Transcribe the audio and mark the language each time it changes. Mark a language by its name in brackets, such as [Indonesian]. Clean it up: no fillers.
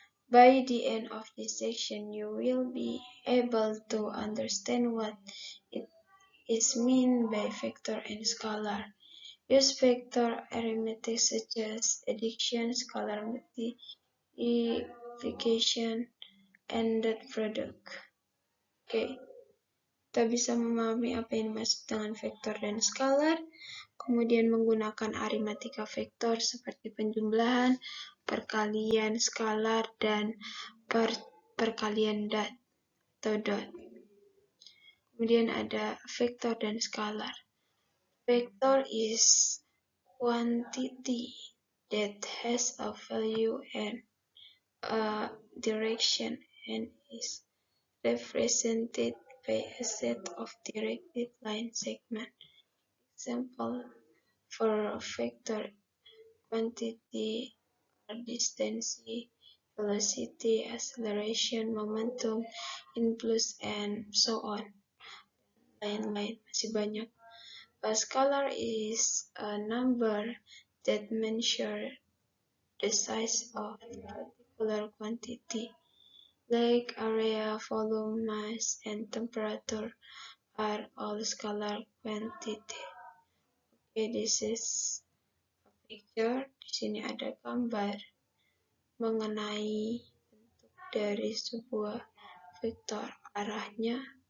[English] By the end of this section, you will be able to understand what it is meant by vector and scalar. Use vector arithmetic such as addition, scalar multiplication, and dot product. [Indonesian] Oke, kita bisa memahami apa yang dimaksud dengan vektor dan skalar, kemudian menggunakan arithmetica vektor seperti penjumlahan, perkalian skalar, dan perkalian dot atau dot. Kemudian ada vektor dan skalar. [English] Vector is quantity that has a value and a direction and is represented by a set of directed line segments. Example for vector quantity are distance, velocity, acceleration, momentum, impulse, and so on. [Indonesian] Lain-lain masih banyak. [English] A scalar is a number that measures the size of a particular quantity, like area, volume, mass, and temperature are all scalar quantity. Okay, this is a picture. [Indonesian] Di sini ada gambar mengenai bentuk dari sebuah vektor arahnya.